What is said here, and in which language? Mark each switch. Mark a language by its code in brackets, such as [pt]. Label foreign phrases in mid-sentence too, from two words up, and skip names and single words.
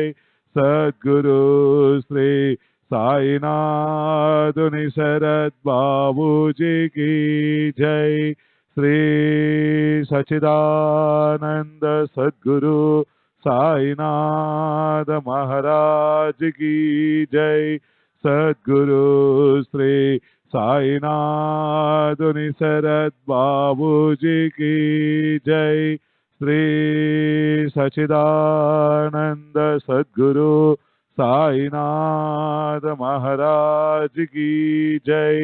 [hi] सद्गुरु श्री साईनाथ शरद बाबू जी की जय। श्री सच्चिदानंद सद्गुरु साईनाथ महाराज की जय। [te] సద్గురు శ్రీ సాయినాథుని శరత్ బాబూజీకి జై. [hi] श्री सचिदानंद सद्गुरु साईनाथ महाराज की जय.